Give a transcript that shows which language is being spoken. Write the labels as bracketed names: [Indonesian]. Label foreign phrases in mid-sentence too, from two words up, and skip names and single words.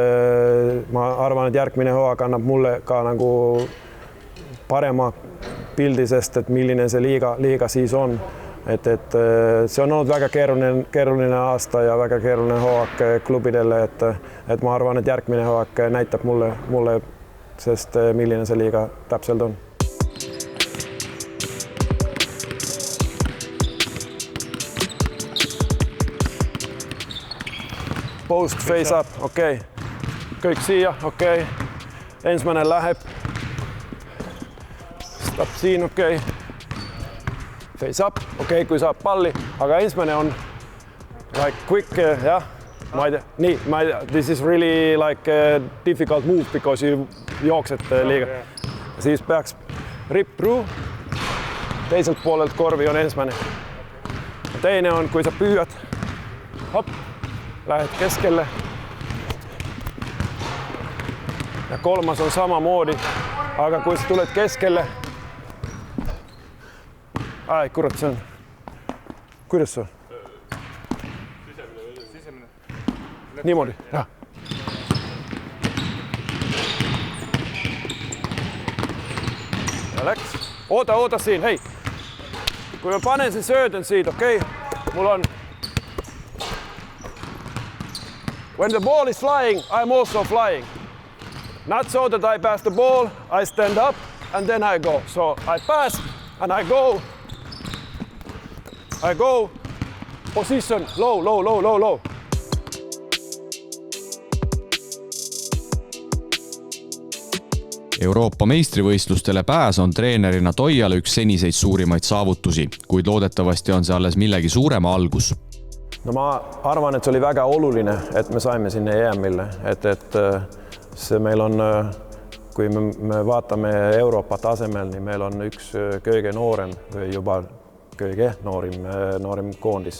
[Estonian] ma arvan, et järgmine hooaeg annab mulle ka nagu parema pildi, sest et milline see liiga siis on. Et see on olnud väga keeruline aasta ja väga keeruline hooaeg klubidele, et ma arvan, et järgmine hooaeg näitab mulle, sest milline see liiga täpselt on. [English] Post, face up, [Estonian] okei. Kõik siia, okei. Ensimmäinen läheb. Stop siin, okei. [English] Face up, [Estonian] okei, kui saab palli, aga ensimmäinen on [English] like quick, [Estonian] jah. [English] This is really like a difficult move because you [Finnish] jookset liiga. [Estonian] Siis peaks [English] rip through. [Estonian] Teiselt poolelt korvi on ensimmäinen. Teine on, kui sa püüad, hop, lähed keskelle. Ja kolmas on samamoodi, aga kui sa tuled keskelle, ai, kurat, see on. Kuidas see on? Sisemine. Niimoodi, jah. Ja läks. Oota siin, hei. Kui ma panen [Finnish] sen söötön siitä, [Estonian] okei? [Finnish] Mulla on. [English] When the ball is flying, I'm also flying. Not so that I pass the ball, I stand up and then I go. So I pass and I go position low. [Estonian] Euroopa meistrivõistlustele pääs on treenerina Toijale üks seniseid suurimaid saavutusi, kuid loodetavasti on see alles millegi suurema algus. No ma arvan, et see oli väga oluline, et me saime sinne EM-ile, et see meil on, kui me vaatame Euroopa tasemel, niin meil on üks kõige noorem või juba kõige noorim koondis.